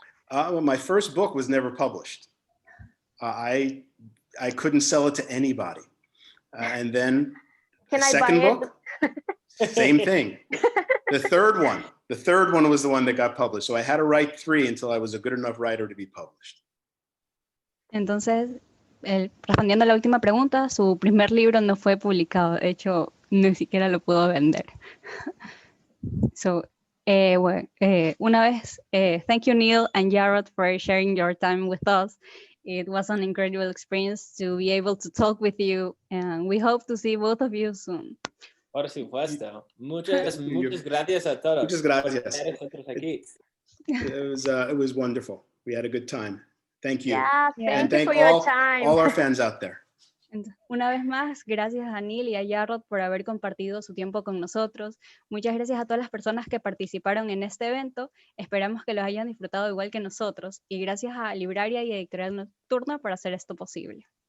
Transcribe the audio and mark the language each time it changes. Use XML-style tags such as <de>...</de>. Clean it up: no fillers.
<en>Well, my first book was never published. I couldn't sell it to anybody. And then Can the I second buy it? book, same thing. The third one was the one that got published. So I had to write 3 until I was a good enough writer to be published.</en> <es>Entonces, respondiendo a la última pregunta, su primer libro no fue publicado. De hecho, ni siquiera lo pudo vender.</es> <en>So,</en> <es>una vez,</es> <en>thank you, Neil and Jarrod, for sharing your time with us. It was an incredible experience to be able to talk with you, and we hope to see both of you soon.</en> <es>Por supuesto. Muchas gracias a todos. Muchas gracias. Por estar nosotros aquí.</es> <en>It was wonderful. We had a good time. Thank you. Yeah, And thank you for your time. all our fans out there.</en> <es>Una vez más, gracias a Neil y a Jarrod por haber compartido su tiempo con nosotros. Muchas gracias a todas las personas que participaron en este evento. Esperamos que los hayan disfrutado igual que nosotros. Y gracias a Livraria y Editorial Nocturna por hacer esto posible.</es>